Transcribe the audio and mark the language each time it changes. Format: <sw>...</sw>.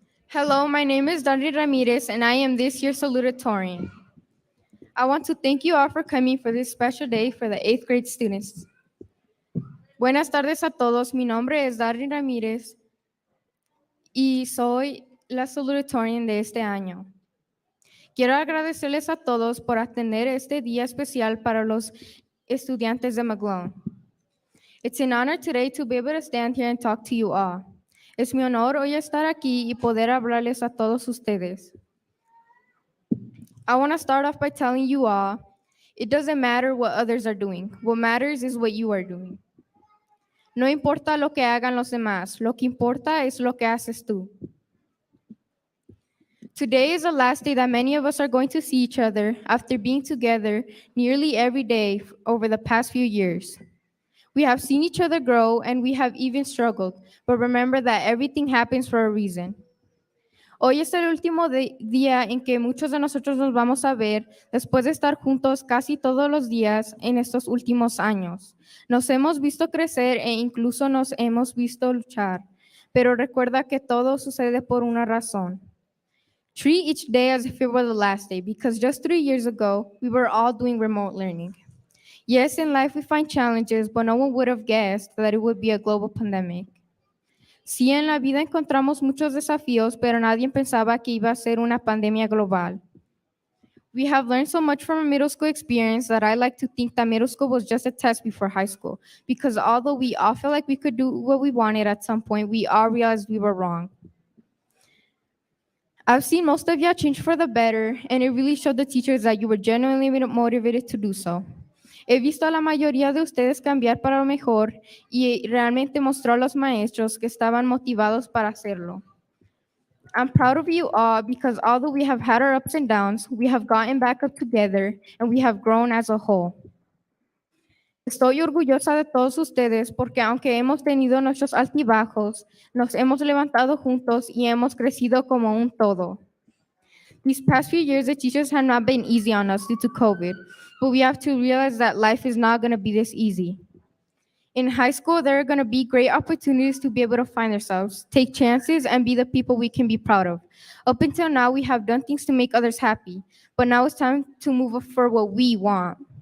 <en>Hello, my name is Dani Ramirez, and I am this year's salutatorian. I want to thank you all for coming for this special day for the 8th grade students.</en> <es>Buenas tardes a todos. Mi nombre es Dani Ramírez y soy la salutatorian de este año. Quiero agradecerles a todos por atender este día especial para los estudiantes de McGlone.</es> <en>It's an honor today to be able to stand here and talk to you all.</en> <es>Es mi honor hoy estar aquí y poder hablarles a todos ustedes.</es> <en>I want to start off by telling you all, it doesn't matter what others are doing. What matters is what you are doing.</en> <es>No importa lo que hagan los demás, lo que importa es lo que haces tú.</es> <en>Today is the last day that many of us are going to see each other after being together nearly every day over the past few years. We have seen each other grow and we have even struggled, but remember that everything happens for a reason.</en> <es>Hoy es el último día en que muchos de nosotros nos vamos a ver después de estar juntos casi todos los días en estos últimos años. Nos hemos visto crecer e incluso nos hemos visto luchar, pero recuerda que todo sucede por una razón.</es> <en>Treat each day as if it were the last day, because just 3 years ago, we were all doing remote learning. Yes, in life we find challenges, but no one would have guessed that it would be a global pandemic.</en> <es>Sí, en la vida encontramos muchos desafíos, pero nadie pensaba que iba a ser una pandemia global.</es> <en>We have learned so much from a middle school experience that I like to think that middle school was just a test before high school, because although we all felt like we could do what we wanted at some point, we all realized we were wrong. I've seen most of y'all change for the better, and it really showed the teachers that you were genuinely motivated to do so.</en> <es>He visto a la mayoría de ustedes cambiar para lo mejor y realmente mostró a los maestros que estaban motivados para hacerlo.</es> <en>I'm proud of you all because although we have had our ups and downs, we have gotten back up together and we have grown as a whole.</en> <es>Estoy orgullosa de todos ustedes porque aunque hemos tenido nuestros altibajos, nos hemos levantado juntos y hemos crecido como un todo.</es> <en>These past few years, the teachers have not been easy on us due to COVID, but we have to realize that life is not going to be this easy. In high school, there are going to be great opportunities to be able to find ourselves, take chances, and be the people we can be proud of. Up until now, we have done things to make others happy, but now it's time to move for what we want.</en>